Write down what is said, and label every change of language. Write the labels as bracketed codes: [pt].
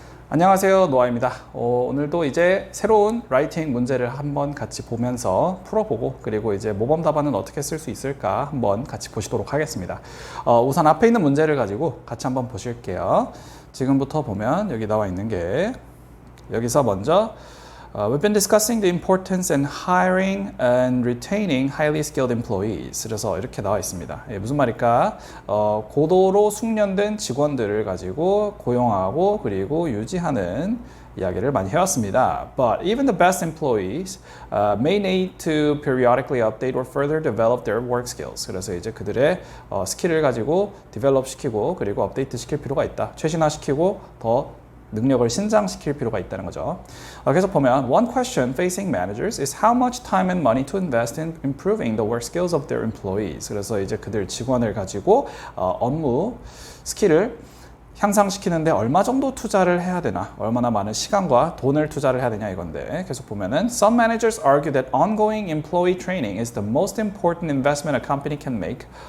[ko] 안녕하세요, 노아입니다. 오늘도 이제 새로운 라이팅 문제를 한번 같이 보면서 풀어보고, 그리고 이제 모범 답안은 어떻게 쓸 수 있을까 한번 같이 보시도록 하겠습니다. 우선 앞에 있는 문제를 가지고 같이 한번 보실게요. 지금부터 보면 여기 나와 있는 게, 여기서 먼저 [en] We've been discussing the importance in hiring and retaining highly skilled employees. [ko] 그래서 이렇게 나와 있습니다. 무슨 말일까? 고도로 숙련된 직원들을 가지고 고용하고 그리고 유지하는 이야기를 많이 해왔습니다. [en] But even the best employees may need to periodically update or further develop their work skills. [ko] 그래서 이제 그들의 스킬을 가지고 develop 시키고 그리고 업데이트 시킬 필요가 있다. 최신화시키고 더 능력을 신장시킬 필요가 있다는 거죠. 그래서 보면 [en] One question facing managers is how much time and money to invest in improving the work skills of their employees. [ko] 그래서 이제 그들 직원을 가지고 업무 스킬을 향상시키는데 얼마 정도 투자를 해야 되나, 얼마나 많은 시간과 돈을 투자를 해야 되냐 이건데, 계속 보면은 [en] Some managers argue that ongoing employee training is the most important investment a company can make.